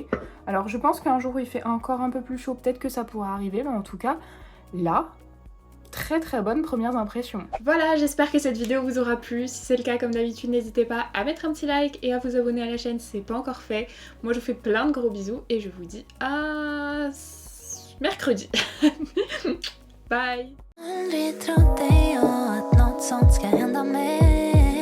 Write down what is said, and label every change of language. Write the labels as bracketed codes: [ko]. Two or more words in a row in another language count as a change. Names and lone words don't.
[fr] Alors je pense qu'un jour où il fait encore un peu plus chaud, peut-être que ça pourra arriver, mais en tout cas, là, très bonnes premières impressions. Voilà, j'espère que cette vidéo vous aura plu. Si c'est le cas, comme d'habitude, n'hésitez pas à mettre un petit like et à vous abonner à la chaîne si c'est pas encore fait. Moi, je vous fais plein de gros bisous et je vous dis à mercredi. Bye! [sv] Aldrig trodde jag att något sånt ska hända mig.